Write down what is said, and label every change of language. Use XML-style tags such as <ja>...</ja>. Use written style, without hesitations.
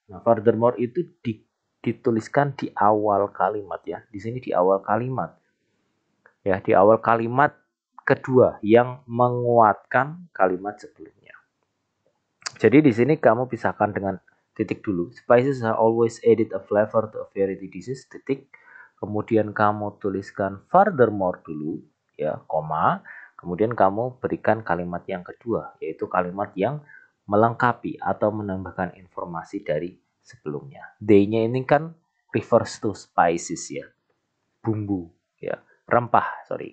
<id>Nah, furthermore itu dituliskan di awal kalimat ya. Di sini di awal kalimat. Ya, di awal kalimat kedua yang menguatkan kalimat sebelumnya. Jadi di sini kamu pisahkan dengan titik dulu.</id> <en>Spices are always added a flavor to a variety dishes, titik.</en> <id>Kemudian kamu tuliskan furthermore dulu, ya, koma. Kemudian kamu berikan kalimat yang kedua, yaitu kalimat yang melengkapi atau menambahkan informasi dari sebelumnya. They-nya ini kan refers to spices ya, bumbu ya, rempah.</id>